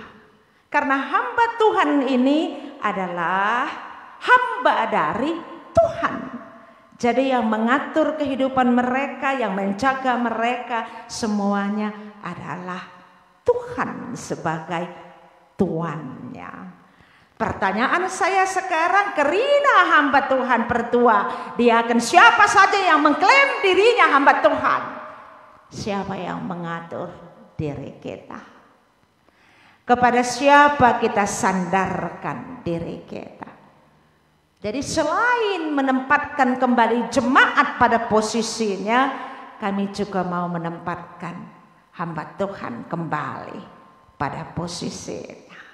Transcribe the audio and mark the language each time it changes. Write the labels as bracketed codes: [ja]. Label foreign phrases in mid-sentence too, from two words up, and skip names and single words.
[id] Karena hamba Tuhan ini adalah hamba dari Tuhan. Jadi yang mengatur kehidupan mereka, yang menjaga mereka, semuanya adalah Tuhan sebagai tuannya. Pertanyaan saya sekarang, kerina hamba Tuhan pertua, dia akan siapa saja yang mengklaim dirinya hamba Tuhan? Siapa yang mengatur diri kita? Kepada siapa kita sandarkan diri kita? Jadi selain menempatkan kembali jemaat pada posisinya, kami juga mau menempatkan hamba Tuhan kembali pada posisinya.